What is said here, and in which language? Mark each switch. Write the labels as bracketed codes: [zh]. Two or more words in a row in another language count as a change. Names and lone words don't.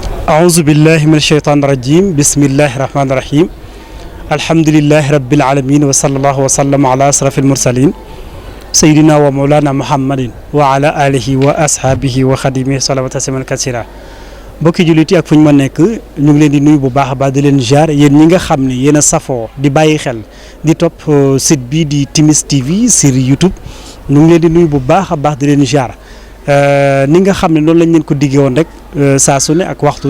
[ar] أعوذ بالله من الشيطان الرجيم بسم الله الرحمن الرحيم الحمد لله رب العالمين وصلى الله وسلم على أشرف المرسلين سيدنا ومولانا محمد وعلى آله وأصحابه وخديمه صلوات تسليما كثيرا [wo] mbokki jullit yi ak fu ñu ma nekk ñu ngi leen di nuyu bu baax a baax di leen jaar yéen ñi nga xam ne yéen a safoo di bàyyi xel di topp site bi di Timis TV sur YouTube ñu ngi leen di nuyu bu baax a baax di leen jaar ni nga xam ne noonu lañ leen ko diggee woon rek saa su ne ak waxtu ne